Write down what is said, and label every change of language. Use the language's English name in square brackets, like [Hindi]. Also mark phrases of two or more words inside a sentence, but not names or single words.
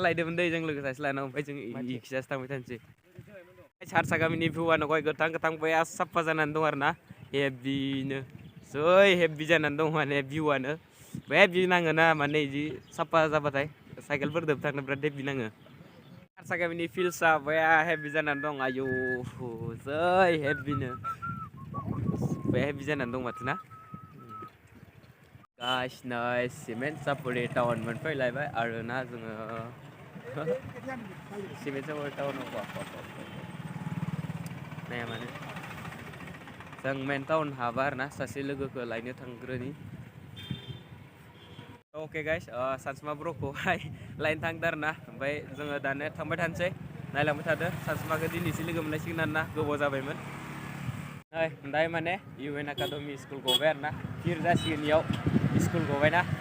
[Bodo] लायदोंमोन दै जों लोगो सासे लानाव ओमफ्राय जों इखिजासो थांबाय थानोसै सारसा गामिनि भिउआनो गय गोथां बया साफा जानानै दं आरोना हेभिनो जै हेभि जानानै दं माने भिउआनो बे भिउ नाङोना माने इदि साफा जाबाथाय साइकेलफोरजों थांनो बिराद हेभि नाङो सारसा गामिनि फिल्डसा बया हेभि जानानै दं आयौ जै हेभिनो बया हेभि जानानै दं माथो ना Guys, nice cement sapuri town मोनफैलायबाय आरोना जोङो cement sapuri टाउनाव नाया माने जों मेन टाउन हाबा आरोना सासे लोगोखौ लायनो थांग्रोनि [English] okay guys [Bodo] सानसुमा ब्र'खौहाय लायनो थांदों आरोना ओमफ्राय जोङो दानो थांबाय थानोसै नायलांबाय थादो सानसुमाखौ दिनैसो लोगो मोनलायसिगोन आरोना गोबाव जाबायमोन दायो माने UN Academy स्कुल गबाय आरोना फिर जासिगोन इयाव स्कुल गबायना